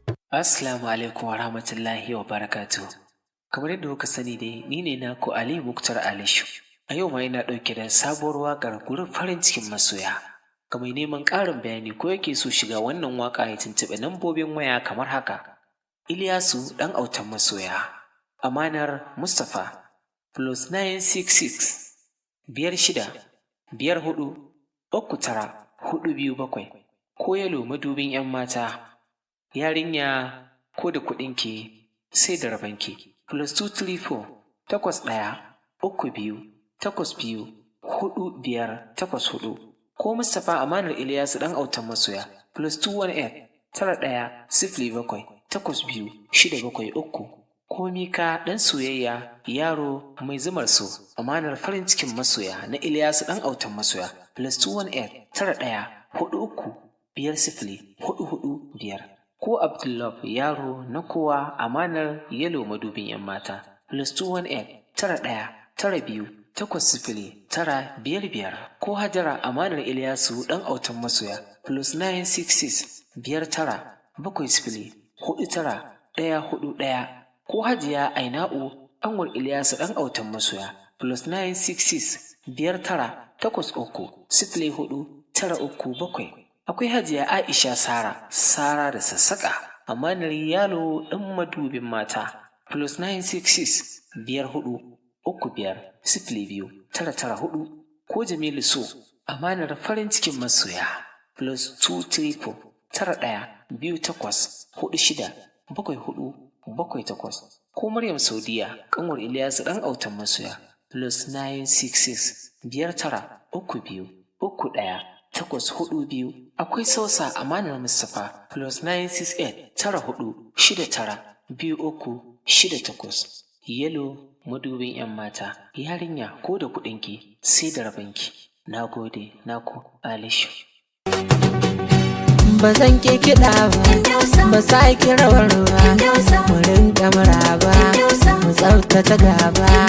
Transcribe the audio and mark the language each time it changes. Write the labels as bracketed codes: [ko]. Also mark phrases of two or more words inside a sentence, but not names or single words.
[ha] Assalamu alaikum wa rahmatullahi wa barakatuh. Kamar yadda kuka sani dai, ni ne naku Ali Muktar Alishu. A yau ma ina ɗauke da sabuwar waƙar gurin farin cikin masoya. Ga mai neman ƙarin bayani ko yake so shiga wannan waƙa ya tuntuɓi lambobin waya kamar haka. Iliyasu ɗan autan masoya. [en] Amanar Mustapha plus nine six six, [ha] biyar shida, biyar hudu, uku tara, hudu biyu bakwai. Ko Yalo madubin 'yan mata. Yarinya ko da kuɗinki sai da rabanki. [en] Plus two three four, [ha] takwas ɗaya, uku biyu, takwas biyu, huɗu biyar, takwas huɗu. Ko Mustapha Amanar Ilyasu ɗan autan masoya. [en] Plus two one eight, [ha] tara ɗaya, sifili bakwai, takwas biyu, shida bakwai uku. Ko Mika ɗan soyayya, yaro mai zumar so. Amanar farin cikin masoya na Ilyasu ɗan autan masoya. [en] Plus two one eight, [ha] tara ɗaya, huɗu uku, biyar sifili, huɗu huɗu biyar. Ko Abdullah yaro na kowa amanar Yalo madubin 'yan mata. [en] Plus two one eight, [ha] tara ɗaya, tara biyu, takwas sifili, tara biyar biyar. Ko Hajara amanar Ilyasu ɗan autan masoya. [en] Plus nine six six, [ha] biyar tara, bakwai sifili, huɗu tara, ɗaya huɗu ɗaya. Ko Hajiya Aina'u ƙanwar Ilyasu ɗan autan masoya. [en] Plus nine six six, [ha] biyar tara, takwas uku, sifili huɗu, tara uku bakwai. Akwai Hajiya Aisha Sara, Sara da Sassaƙa. Amanar Yalo ɗan madubin mata. [en] Plus nine six six, [ha] biyar huɗu, uku biyar, sifili biyu, tara tara huɗu. Ko Jamilu So, amanar farin cikin masoya. [en] Plus two three four, [ha] tara ɗaya, biyu takwas, huɗu shida, bakwai huɗu, bakwai takwas. Ko Maryam Saudiya, ƙanwar Ilyasu ɗan autan masoya. [en] Plus nine six six, [ha] biyar tara, uku biyu, uku ɗaya, takwas huɗu biyu. Akwai Sausa Amanar Mustapha. [en] Plus nine six eight, [ha] tara huɗu, shida tara, biyu uku, shida takwas. Yalo madubin 'yan mata. Yarinya ko da kuɗinki, sai da rabanki. Na gode, naku, Alishu. Ba zan ƙi kiɗa ba, ba sa ki rawar ba, mu rinƙa maraba, mu tsaftace gaba.